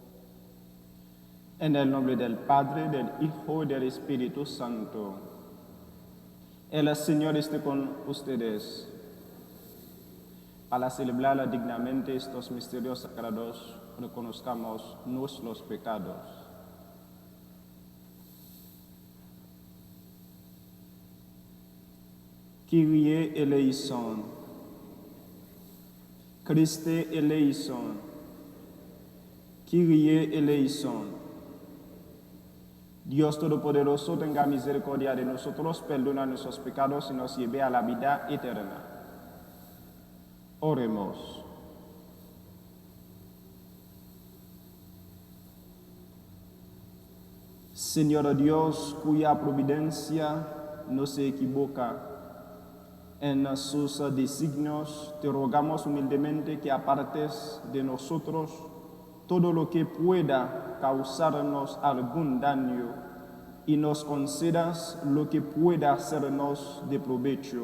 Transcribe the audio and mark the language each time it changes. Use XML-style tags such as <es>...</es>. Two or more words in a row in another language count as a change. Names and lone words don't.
<es>En el nombre del Padre, del Hijo y del Espíritu Santo. El Señor esté con ustedes. Para celebrar dignamente estos misterios sagrados, reconozcamos nuestros pecados.</es> <el>Kyrie eleison. Christe eleison. Kyrie eleison.</el> <es>Dios Todopoderoso, tenga misericordia de nosotros, perdona nuestros pecados y nos lleve a la vida eterna. Oremos. Señor Dios, cuya providencia no se equivoca en sus designios, te rogamos humildemente que apartes de nosotros todo lo que pueda causarnos algún daño y nos concedas lo que pueda hacernos de provecho.</es>